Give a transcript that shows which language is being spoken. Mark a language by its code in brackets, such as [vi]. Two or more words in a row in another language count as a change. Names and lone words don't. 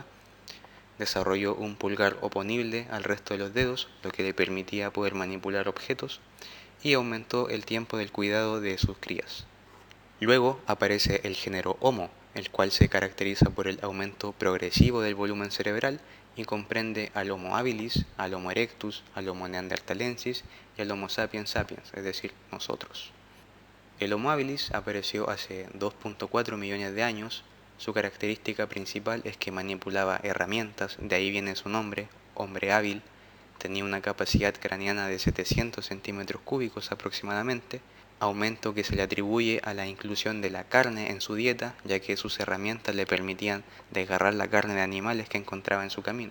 [es] Desarrolló un pulgar oponible al resto de los dedos, lo que le permitía poder manipular objetos, y aumentó el tiempo del cuidado de sus crías. Luego aparece el género Homo, el cual se caracteriza por el aumento progresivo del volumen cerebral y comprende al Homo habilis, al Homo erectus, al Homo neanderthalensis y al Homo sapiens sapiens, es decir, nosotros. El Homo habilis apareció hace 2.4 millones de años. Su característica principal es que manipulaba herramientas, de ahí viene su nombre, hombre hábil. Tenía una capacidad craneana de 700 centímetros cúbicos aproximadamente, aumento que se le atribuye a la inclusión de la carne en su dieta, ya que sus herramientas le permitían desgarrar la carne de animales que encontraba en su camino.